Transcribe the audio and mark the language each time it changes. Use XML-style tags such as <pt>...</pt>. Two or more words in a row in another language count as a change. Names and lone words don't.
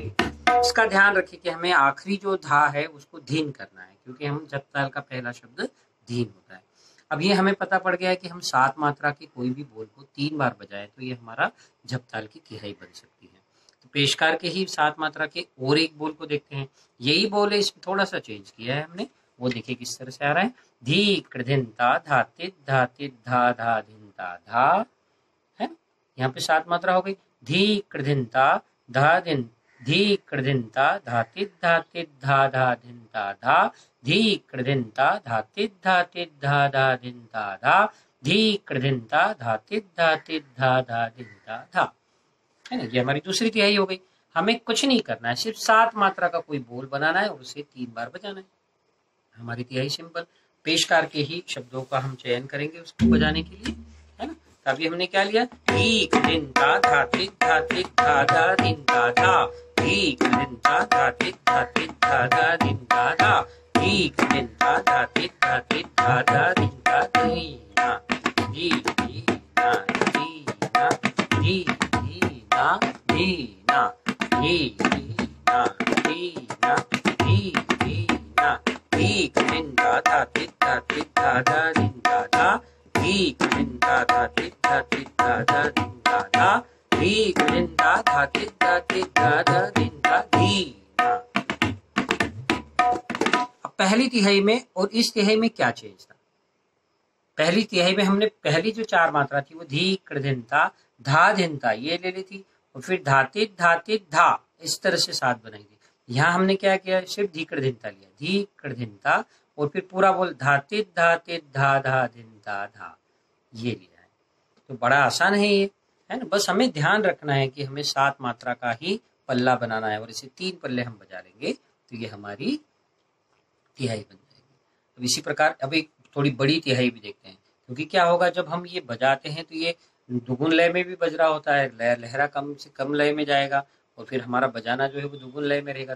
<hi>इसका ध्यान रखिए कि हमें आखिरी जो धा है उसको धीन करना है, क्योंकि हम जपताल का पहला शब्द धीन होता है। अब ये हमें पता पड़ गया है कि हम 7 मात्रा के कोई भी बोल को 3 बार बजाए तो ये हमारा जपताल की तिहाई बन सकती है। तो पेशकार के ही 7 मात्रा के और एक बोल को देखते हैं। यही बोल है, इसमें थोड़ा सा चेंज किया है हमने, वो देखिए किस तरह से आ रहा है। धी कृधिनता धा तित धा तित धा धा धिनता धा, है यहाँ पे 7 मात्रा हो गई। धी कृधिनता धा दिन धी कृधिनता धा तित धा तित धा धा धिनता धा धी कृधिनता धा तित धा तित धा धा धिनता धा धी कृधिनता धा तित धा तित धा धा धिनता धा, है ना। ये हमारी दूसरी तिहाई हो गई। हमें कुछ नहीं करना है, सिर्फ 7 मात्रा का कोई बोल बनाना है और उसे 3 बार बजाना है। हमारी तिहाई सिंपल। पेशकार के ही शब्दों का हम चयन करेंगे उसको बजाने के लिए, है ना। अभी हमने क्या लिया, धी दिन ता धा तित धा तित धा धा दिन ता धा धी दिन ता धा तित धा तित धा धा दिन ता धा धी दिन ता धा तित धा तित धा धा दिन ता धी ना धी धी ना धी ना धी धी ना धी ना धी धी ना धी ना धी धी ना धी दिन ता धा तित धा तित धा धा दिन ता धा धी दिन ता धा तित धा तित धा धा दिन ता धा धी दिन ता धा तित धा तित धा धा दिन ता धी ना। अब पहली तिहाई में और इस तिहाई में क्या चेंज था। पहली तिहाई में हमने पहली जो 4 मात्रा थी वो धी कृधिनता धा धिनता ये ले ली थी, और फिर धातित धा इस तरह से 7 बनाई थी। यहाँ हमने क्या किया, सिर्फ धी कृधिनता लिया, धी कृधिनता, और फिर पूरा बोल धातित धा धा धिनता धा ये लिया है। तो बड़ा आसान है ये, है ना। बस हमें ध्यान रखना है कि हमें 7 मात्रा का ही पल्ला बनाना है और इसे 3 पल्ले हम बजा लेंगे तो ये हमारी तिहाई बन जाएगी। अब इसी प्रकार अब एक थोड़ी बड़ी तिहाई भी देखते हैं, क्योंकि क्या होगा जब हम ये बजाते हैं तो ये दुगुन लय में भी बज रहा होता है, लहरा कम से कम लय में जाएगा और फिर हमारा बजाना जो है वो दुगुन लय में रहेगा।</hi>